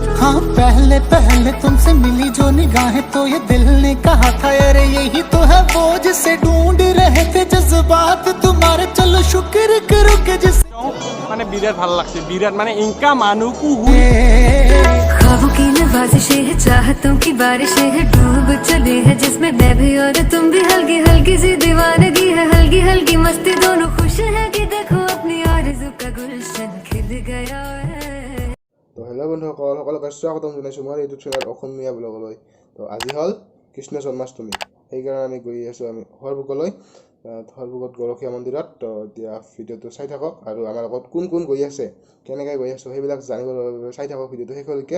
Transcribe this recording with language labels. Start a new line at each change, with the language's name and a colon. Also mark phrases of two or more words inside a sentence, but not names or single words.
Hindi: हाँ पहले पहले तुमसे मिली जो निगाहें तो ये दिल ने कहा था अरे यही तो है वो जिसे ढूंढ रहे थे जज्बात तुम्हारे चलो शुक्र करो के जिस माने बिराट ভাল লাগছে बिराट माने इनका मानुकू ख्वाबों की नवाजिशें है चाहतों की बारिशें है डूब चले है जिसमें मैं भी और तुम भी हल्की हल्की सी दीवानगी है हल्की हल्की मस्ती दोनों खुश है कि देखो अपनी आरज़ू का गुलशन खिल गया है।
Assamese: তো হেল্ল' বন্ধুসকল সকলোকে স্বাগতম জনাইছোঁ মোৰ
English: YouTube channel
Assamese: অসমীয়া ব্লগলৈ। তো আজি হ'ল কৃষ্ণ জন্মাষ্টমী, সেইকাৰণে আমি গৈ আছোঁ আমি হৰবুকলৈ, হৰবুকত গৰখীয়া মন্দিৰত। তো এতিয়া ভিডিঅ'টো চাই থাকক আৰু আমাৰ লগত কোন কোন গৈ আছে, কেনেকৈ গৈ আছোঁ সেইবিলাক জানিবৰ বাবে চাই থাকক ভিডিঅ'টো শেষলৈকে।